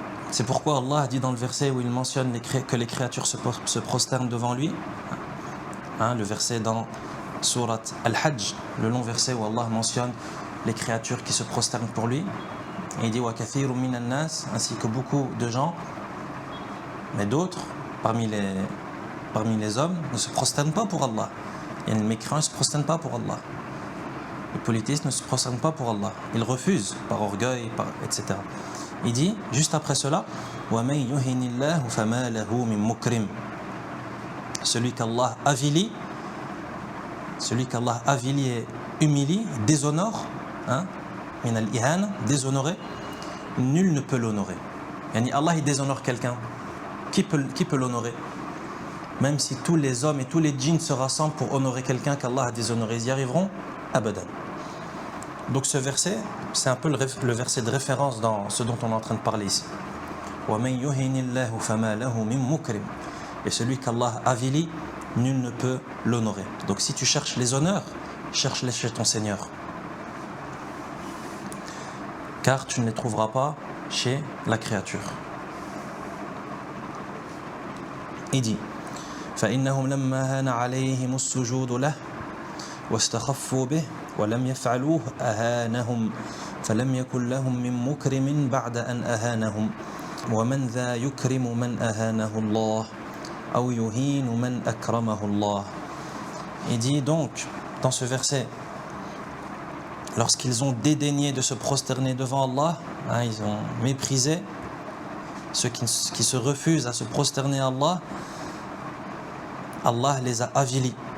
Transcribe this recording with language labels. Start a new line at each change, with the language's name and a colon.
French: C'est pourquoi Allah dit dans le verset où il mentionne que les créatures se prosternent devant lui, le verset dans Surat Al-Hajj, le long verset où Allah mentionne les créatures qui se prosternent pour lui, et il dit
Arabic: wa kathirun minan nas,
French: ainsi que beaucoup de gens, mais d'autres parmi les hommes ne se prosternent pas pour Allah. Et les mécréants ne se prosternent pas pour Allah. Les politistes ne se prosternent pas pour Allah. Ils refusent par orgueil, etc. Il dit, juste après cela,
Arabic: وَمَنْ يُهِنِ اللَّهُ فَمَا لَهُ مِنْ مُكْرِمٍ.
French: Celui qu'Allah avilit et humilie, déshonore,
Arabic: min al-ihan,
French: déshonoré, nul ne peut l'honorer. Yani Allah il déshonore quelqu'un. Qui peut l'honorer? Même si tous les hommes et tous les djinns se rassemblent pour honorer quelqu'un qu'Allah a déshonoré, ils y arriveront? Abadan. Donc ce verset, c'est un peu le verset de référence dans ce dont on est en train de parler ici.
Arabic: وَمَنْ يُهِنِ اللَّهُ فَمَا لَهُ مِنْ مُكْرِمٍ.
French: Et celui qu'Allah avilit, nul ne peut l'honorer. Donc si tu cherches les honneurs, cherche-les chez ton Seigneur. Car tu ne les trouveras pas chez la créature. Il dit
Arabic: فإنهم لما هان عليهم السجود له واستخفوا به ولم يفعلوه أهانهم فلم يكن لهم من مكرم بعد أن أهانهم ومن ذا يكرم من أهانه الله أو يهين من أكرمه الله.
French: Il dit donc dans ce verset, lorsqu'ils ont dédaigné de se prosterner devant Allah, ils ont méprisé ceux qui se refusent à se prosterner à Allah, Allah les a avilis.